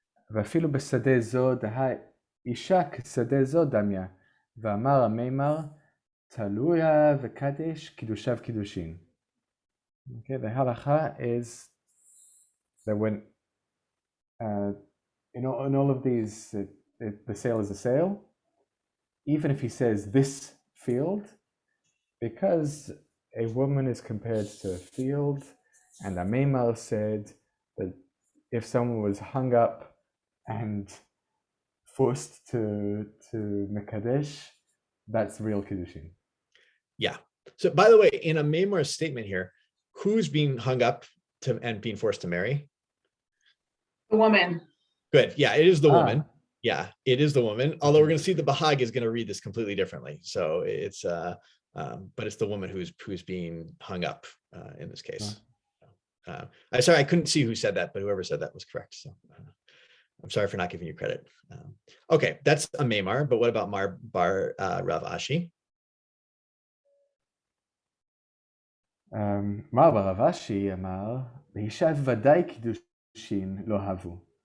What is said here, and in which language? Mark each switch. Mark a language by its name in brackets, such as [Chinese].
[Aramaic] ואפילו בשדה זו דהה אישה כשדה זו דמיה, ואמר המימר, תלויה וקדש קידושיו קידושין. [English] Okay, the halacha is that when in all of these, the sale is a sale, even if he says this field, because a woman is compared to a field, and Amemar said that if someone was hung up and forced to Mekadesh, that's real Kiddushin. Yeah. So by the way, in a Maimar's statement here, who's being hung up and being forced to marry? The woman. Good. Yeah, it is the woman. Yeah, it is the woman. Although we're going to see the Bahag is going to read this completely differently. So it's but it's the woman who's being hung up in this case. I'm sorry, I couldn't see who said that, but whoever said that was correct. So I'm sorry for not giving you credit. Okay, that's a Maimar, but what about Bar Rav Ashi? [Aramaic] מר ברב אשי אמר, באישה ודאי קידושין לא הבו.